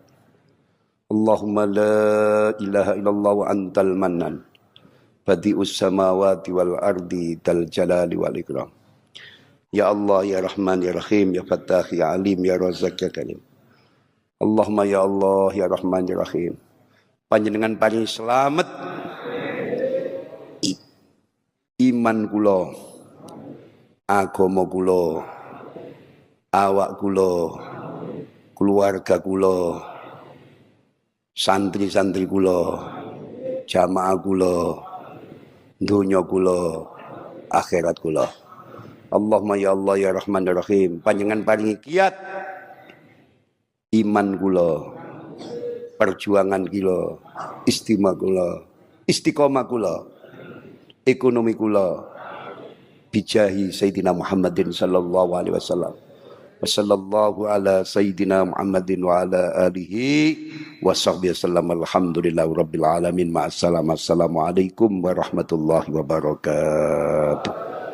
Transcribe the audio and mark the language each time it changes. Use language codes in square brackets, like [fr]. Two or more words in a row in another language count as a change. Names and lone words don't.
[ar] اللهم لا إله إلا أنت المنان بديع السماوات والأرض ذا الجلال والإكرام. يا الله يا رحمن يا رحيم يا فتاح يا عليم يا رزاق يا كريم. اللهم يا الله يا رحمن يا رحيم. [jv] Panjenengan paling selamat iman kula, agama kula, awak kula, keluarga kula, santri-santri kula, jamaah kula, dunya kula, akhirat kula. [ar] اللهم يا الله يا رحمن يا رحيم, [jv] panjenengan paringi kiat iman kula, perjuangan kula, istiqomah kula, ekonomi kula, [ar] بجاه سيدنا محمد صلى الله عليه وسلم. وصلى الله على سيدنا محمد وعلى آله وصحبه وسلم. الحمد لله رب العالمين. مع السلامة. السلام عليكم ورحمة الله وبركاته.